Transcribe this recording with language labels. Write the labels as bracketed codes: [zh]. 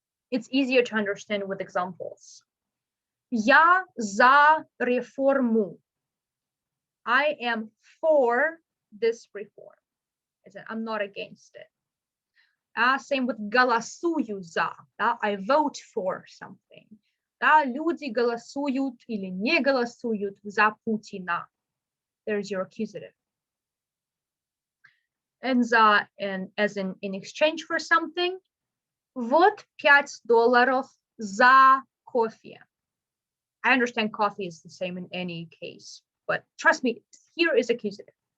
[en] It's easier to understand with examples. [ru] Я за реформу. [en] I am for this reform. I'm not against it. Same with [ru] голосую за. [en] I vote for something. [ru] Люди голосуют или не голосуют за Путина. [en] There's your accusative. And за, and as in exchange for something. [ru] Вот $5 за кофе. [en] I understand coffee is the same in any case, but trust me, here is accusative.